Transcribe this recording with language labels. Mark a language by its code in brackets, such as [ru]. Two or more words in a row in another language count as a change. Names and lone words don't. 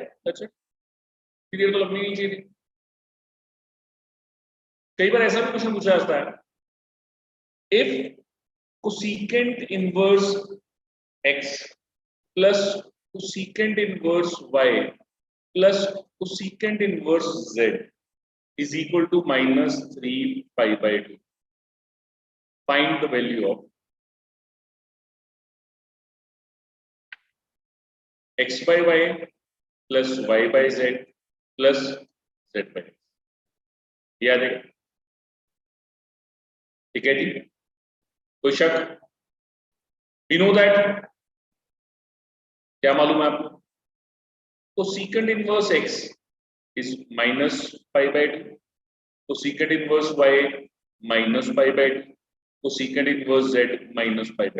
[hi] अच्छा, क्लियर तो लगनी नहीं चाहिए थी। कई बार ऐसा भी क्वेश्चन पूछा जाता है, [en] if cosecant inverse x plus cosecant inverse y plus cosecant inverse z is equal to -3 पाई/2, find the value of x by y plus y by z plus z by x। [hi] ये आ जाएगा, ठीक है जी, कोई शक? [en] you know that, [hi] क्या मालूम है आपको, [en] cosecant inverse x is -pi/2, cosecant inverse y -pi/2, cosecant inverse z -pi/2.